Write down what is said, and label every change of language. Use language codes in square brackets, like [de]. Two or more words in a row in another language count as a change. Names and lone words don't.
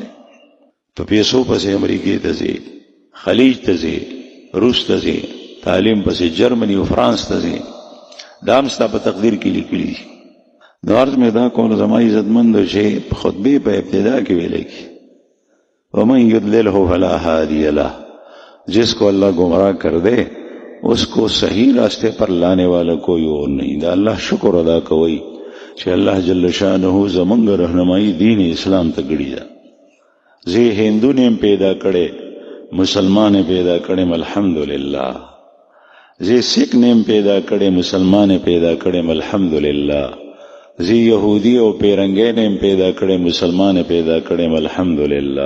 [ps] په پیسو پسې امریکې ته ځې، خلیج ته ځې، روس ته ځې، تعلیم پسې جرمني او فرانس ته ځې، دا هم ستا په تقدیر کې لیکلي دي. نو عرض مې دا کول زما عزتمندو چې په خطبې په ابتدا کې ویلې کی [ar] ومن یضلله فلا هادی له، [ur] جس کو اللہ گمراہ کر دے اس کو صحیح راستے پر لانے والا کوئی اور نہیں. [ps] دا اللہ شکر ادا کوئی چې الله جل شانه زمونږ رهنمایي دین اسلام ته کړی ده. زه هندو نیم پیدا کړي، مسلمان پیدا کړي، الحمدلله. زه سکھ نیم پیدا کړي، مسلمان پیدا کړي، الحمدلله. زه یهودی او پیرنګي نیم پیدا کړي، مسلمان پیدا کړي، الحمدلله.